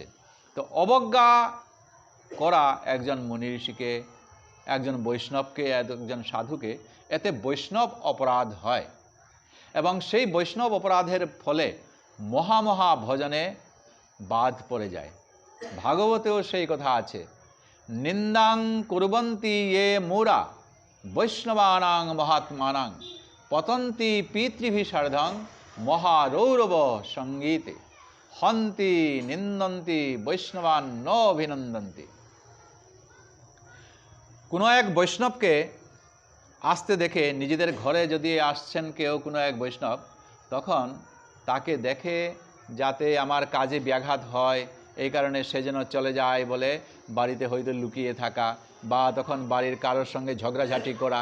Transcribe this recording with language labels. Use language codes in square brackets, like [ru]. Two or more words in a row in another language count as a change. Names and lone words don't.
[bn] তো অবজ্ঞা করা একজন মুনি ঋষিকে, একজন বৈষ্ণবকে, একজন সাধুকে, এতে বৈষ্ণব অপরাধ হয়, এবং সেই বৈষ্ণব অপরাধের ফলে মহামহা ভজনে বাদ পড়ে যায়। ভাগবতেও সেই কথা আছে, [sa] निन्दां कुर्वन्ति ये मूढा वैष्णवानां महात्मानां पतन्ति पितृभिसार्धं महारौरव सङ्गीते हन्ति निन्दन्ति वैष्णवान न अभिनन्दन्ति। [bn] কোনো এক বৈষ্ণবকে আসতে দেখে, নিজেদের ঘরে যদি আসছেন কেউ কোনো এক বৈষ্ণব, তখন তাকে দেখে যাতে আমার কাজে ব্যাঘাত হয় এই কারণে সে যেন চলে যায় বলে বাড়িতে হয়তো লুকিয়ে থাকা, বা তখন বাড়ির কারোর সঙ্গে ঝগড়াঝাটি করা।